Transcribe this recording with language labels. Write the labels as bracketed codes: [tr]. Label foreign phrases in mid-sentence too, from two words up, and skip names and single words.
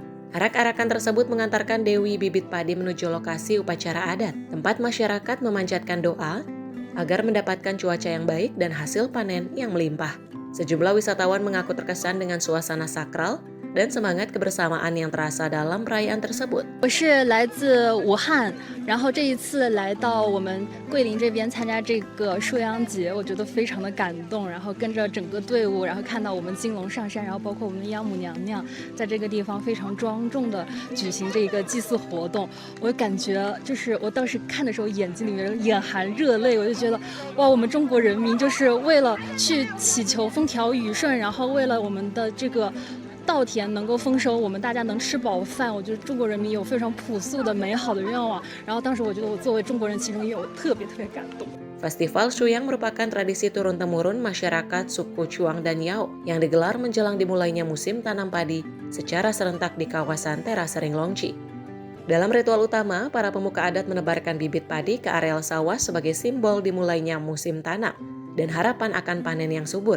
[id] Arak-arakan tersebut mengantarkan Dewi bibit padi menuju lokasi upacara adat, tempat masyarakat memanjatkan doa agar mendapatkan cuaca yang baik dan hasil panen yang melimpah. Sejumlah wisatawan mengaku terkesan dengan suasana sakral dan semangat kebersamaan yang terasa dalam perayaan tersebut. [zh] 我是来自武汉，然后这一次来到我们桂林这边参加这个沭阳节，我觉得非常的感动。然后跟着整个队伍，然后看到我们金龙上山，然后包括我们的央母娘娘在这个地方非常庄重的举行这个祭祀活动，我感觉就是我当时看的时候眼睛里面眼含热泪，我就觉得哇，我们中国人民就是为了去祈求风调雨顺，然后为了我们的这个 稻田能够丰收，我们大家能吃饱饭，我觉得中国人民有非常朴素的美好的愿望。然后当时我觉得我作为中国人，其中也有特别感动。 [id] Festival Shuyang merupakan tradisi turun-temurun masyarakat suku Chuang dan Yao yang digelar menjelang dimulainya musim tanam padi secara serentak di kawasan terasering Longji. Dalam ritual utama, para pemuka adat menebarkan bibit padi ke areal sawah sebagai simbol dimulainya musim tanam dan harapan akan panen yang subur.